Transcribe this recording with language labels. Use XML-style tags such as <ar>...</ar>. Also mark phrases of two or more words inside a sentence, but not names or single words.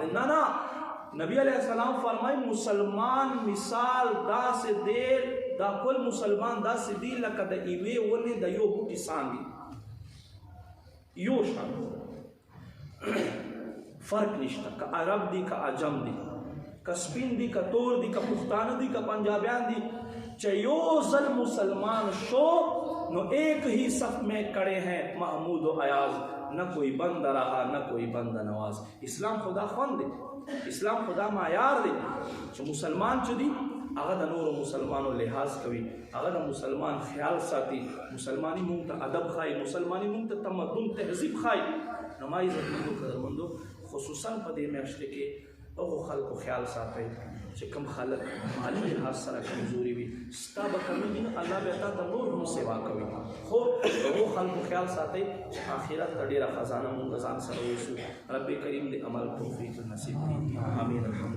<ps>نه نه، نبی علیہ السلام فرمایي مسلمان مثال داسې دی، دا کل مسلمان داسې دی لکه د یوې ونې د یو بوټي څانګې، یو شان فرق نشته. که عرب دی که عجم دی، که سپین دی که تور دی که پښتانه دی که پنجابیان دی، چې یو ځل مسلمان شو نو</ps> <ur>ایک ہی صف میں کڑے ہیں محمود و ایاز، نہ کوئی بند رہا نہ کوئی بند نواز.</ur> <ps>اسلام خدا خوند دی، اسلام خدا معیار دی چې مسلمان چې دی هغه د نورو مسلمانو لحاظ کوي، هغه د مسلمان خیال ساتي، مسلمانی مونږ ته ادب ښایي، مسلمانی مونږ ته تمدن تهذیب ښایي. نو ما عزتمندو قدرمندو خصوصا په دې میاشتې کې هغو خلکو خیال ساتئ چې کوم خلک مالي لحاظ سره کمزوري وي ستا به کمی وي نو الله به تا ته نور هم سیوا کوي خو د هغو خلکو خیال ساتئ چې آخرت ته ډېره خزانه مونږ ځان سره ویسو رب کریم دې عمل توفیق نصیب کړي آمین الحمد</ps>